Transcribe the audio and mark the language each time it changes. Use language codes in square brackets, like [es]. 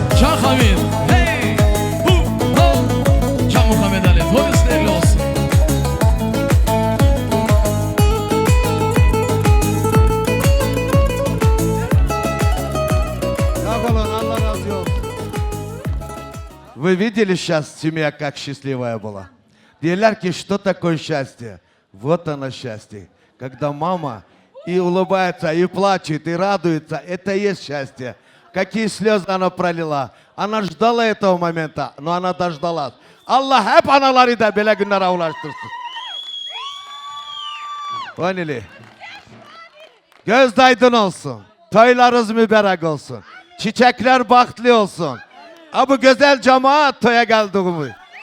[az] Şah Hamid. Hey! Hu! Ho! Şah Muhammed Ali. Toyuz değerli olsun. Sağ olun, Allah razı olsun. [ru] Вы видели сейчас семья, как счастливая была? Диелер, что такое счастье? Вот оно счастье. Когда мама и улыбается, и плачет, и радуется, это и есть счастье. Какие слезы она пролила. Она ждала этого момента, но она дождалась. [az] Allah hep anaları da böyle günlere ulaştırsın. Öyle. Göz aydın olsun. Toylarınız mübarek olsun. Çiçekler bahtlı olsun. Ha bu güzel cemaat toya geldiğimi.